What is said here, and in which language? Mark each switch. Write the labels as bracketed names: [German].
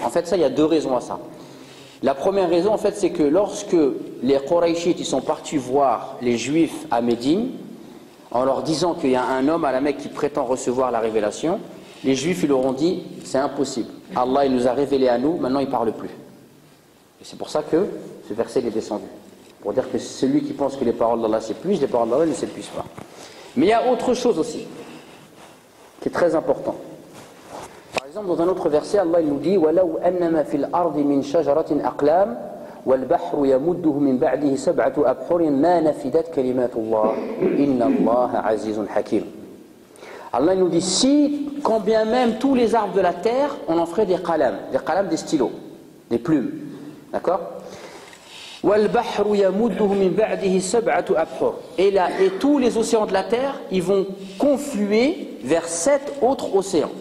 [French] En fait, ça, il y a deux raisons à ça. La première raison, en fait, c'est que lorsque les Qurayshites ils sont partis voir les Juifs à Médine, en leur disant qu'il y a un homme à la Mecque qui prétend recevoir la révélation, les Juifs ils leur ont dit, c'est impossible. Allah il nous a révélé à nous, maintenant il ne parle plus. C'est pour ça que ce verset est descendu. pour dire que celui qui pense que les paroles d'Allah s'épuisent, les paroles d'Allah ne s'épuisent pas. Mais il y a autre chose aussi, qui est très important. Par exemple, dans un autre verset, Allah il nous dit [Arabic] وَلَوْ أَنَّمَا فِي الْأَرْضِ مِنْ شَجَرَةٍ أَقْلَامٍ وَالْبَحْرُ يَمُدُّهُ مِنْ بَعْدِهِ سَبْعَةُ أَبْحُرٍ مَا نَفِدَتْ كَلِمَاتُ اللَّهِ إِنَّ اللَّهَ عَزِيزٌ حَكِيمٌ. [French] Allah il nous dit, si, quand bien même tous les arbres de la terre, on en ferait des qalams, des stylos, des plumes. D'accord? [Arabic] وَالْبَحْرُ يَمُدُّهُ مِنْ بَعْدِهِ سَبْعَةُ أَبْحُرٍ. [French] Et tous les océans de la terre, ils vont confluer vers 7 autres océans.